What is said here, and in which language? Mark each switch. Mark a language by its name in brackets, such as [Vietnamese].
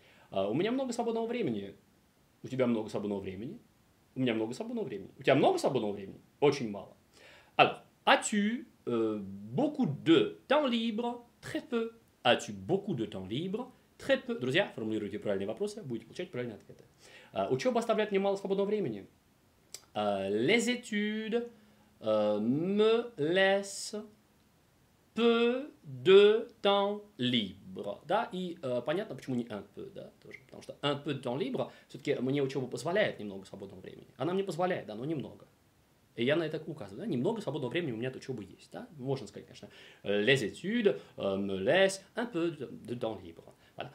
[Russian] У меня много свободного времени. У тебя много свободного времени. У меня много свободного времени. У тебя много свободного времени? Очень мало. [French] Alors, as-tu beaucoup de temps libre? Très peu. As-tu beaucoup de temps libre? Très peu. [Russian] Друзья, формулируйте правильные вопросы, будете получать правильные ответы. Учеба оставляет немало свободного времени. [French] Les études me laisse peu de temps libre, [Russian] да, и понятно, почему не [French] un peu, [Russian] да, тоже, потому что [French] un peu de temps libre, [Russian] все-таки мне учеба позволяет немного свободного времени, она мне позволяет, да, но немного, и я на это указываю, да, немного свободного времени у меня от учебы есть, да, можно сказать, конечно, [French] les études me laissent un peu de temps libre, voilà.